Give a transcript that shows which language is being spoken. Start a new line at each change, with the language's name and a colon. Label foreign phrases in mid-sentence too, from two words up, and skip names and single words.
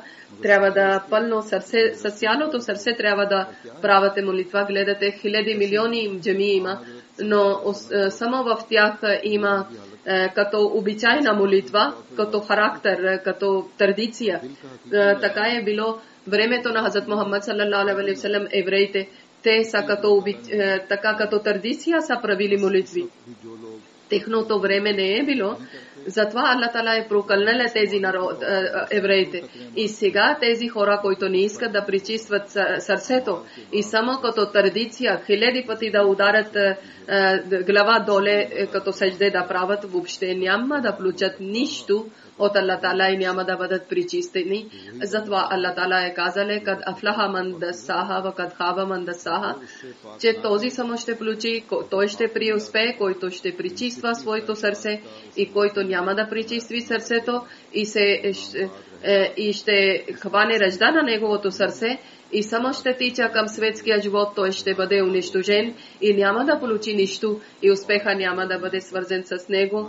Bulgarian: Трябва да пълно сърце, с цялото сърце трябва да правите молитва. Гледате хиляди милиони джами има, но само в тях има като обичайна молитва, като характер, като традиция. Така е било времето на Хазрат Мухаммад
Arabic: صلى الله عليه وسلم.
Bulgarian: Евреите, те са така като традиция са правили молитви. Техното време не е било. Затова Аллах Таала е прокълнал тези евреите. И сега тези хора, които не искат да пречистват сърцето и само като традиция хиляди пъти да ударят глава доле, като сежде да правят, въобще няма да получат нищо от Аллах Таала и няма да бъдат пречистени. Затова Аллах Таала е казал:
Arabic: "قد أفلح من دساها وقد خاب من دساها",
Bulgarian: че този само ще получи, той ще преуспее, който ще пречиства своето сърце и който няма да пречиства сърцето и ще хване ръжда на неговото сърце и само ще тича към светския живот, той ще бъде унищожен и няма да получи нищо и успеха няма да бъде свързан с него.